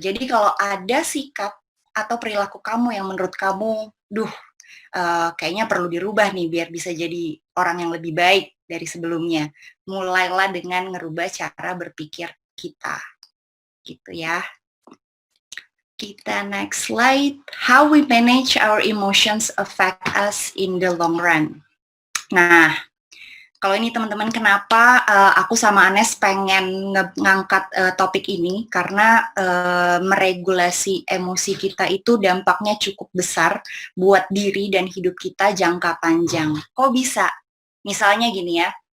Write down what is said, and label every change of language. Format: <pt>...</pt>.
<id>Jadi kalau ada sikap atau perilaku kamu yang menurut kamu, kayaknya perlu dirubah nih biar bisa jadi orang yang lebih baik dari sebelumnya, mulailah dengan ngerubah cara berpikir kita. Gitu ya. Kita</id> <en>next slide. How we manage our emotions affect us in the long run.</en> <id>Nah, kalau ini teman-teman, kenapa aku sama Anes pengen ngangkat topik ini, karena meregulasi emosi kita itu dampaknya cukup besar buat diri dan hidup kita jangka panjang. Kok bisa? Misalnya gini ya,</id>